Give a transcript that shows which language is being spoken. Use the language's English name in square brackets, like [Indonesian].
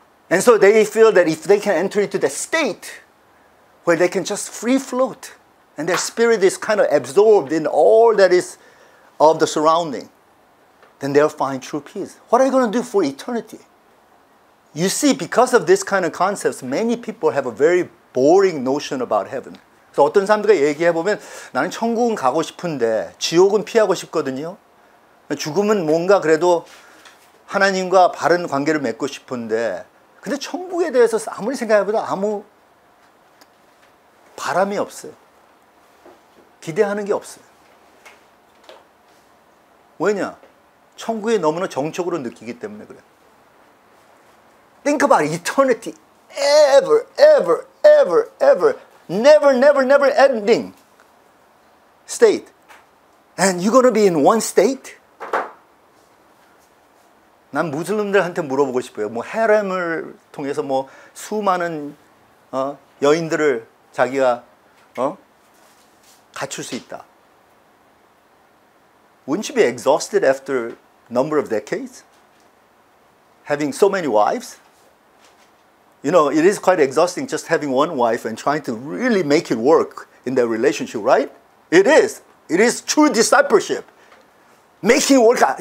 [English] And so they feel that if they can enter into the state where they can just free float and their spirit is kind of absorbed in all that is of the surrounding, then they'll find true peace. What are you going to do for eternity? You see, because of this kind of concepts, many people have a very boring notion about heaven. [Korean] 그래서 어떤 사람들과 얘기해보면 나는 천국은 가고 싶은데 지옥은 피하고 싶거든요. 죽음은 뭔가 그래도 하나님과 바른 관계를 맺고 싶은데 근데 천국에 대해서 아무리 생각해봐도 아무 바람이 없어요. 기대하는 게 없어요. 왜냐? 천국에 너무나 정적으로 느끼기 때문에 그래요. [English] Think about eternity. Ever, ever, ever, ever. Never, never, never ending state. And you're going to be in one state? [Korean] 난 무슬림들한테 물어보고 싶어요. 뭐 헤렘을 통해서 뭐 수많은 여인들을 자기가 갖출 수 있다. [English] Wouldn't you be exhausted after a number of decades? Having so many wives? It is quite exhausting just having one wife and trying to really make it work in that relationship, right? It is. It is true discipleship. Making it work out.